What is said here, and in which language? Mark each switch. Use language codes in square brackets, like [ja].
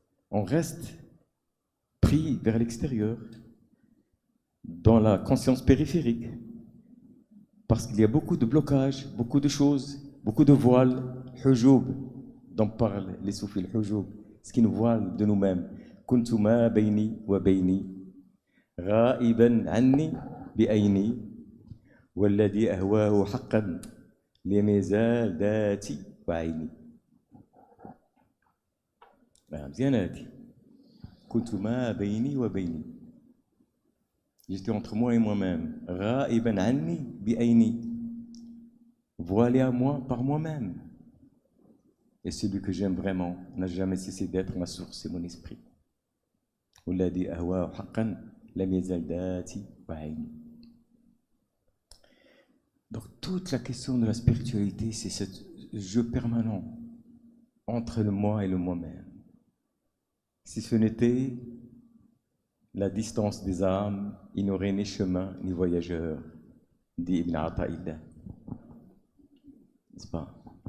[fr] On reste pris vers l'extérieur, dans la conscience périphérique, parce qu'il y a beaucoup de blocages, beaucoup de choses, beaucoup de voiles, hujub, dont parlent les soufis, le hujub, ce qui nous voile de nous-mêmes. [ar] كنت ما بيني وبيني غائبا عني بعيني والذي أهواه حقا لم يزال ذاتي وعيني. مزيان هادي. كنت ما بيني وبيني. [fr] J'étais entre moi et moi-même. [ar] غائبا عني بعيني. [fr] Voilé à moi par moi-même. Et celui que j'aime vraiment n'a jamais cessé d'être ma source et mon esprit. [ar] والذي أهواه حقا لم يزل ذاتي وعيني. [fr] Donc toute la question de la spiritualité, c'est ce jeu permanent entre le moi et le moi-même. Si ce n'était la distance des âmes, il n'y aurait ni chemin ni voyageur, dit Ibn Ata'illah. N'est-ce pas?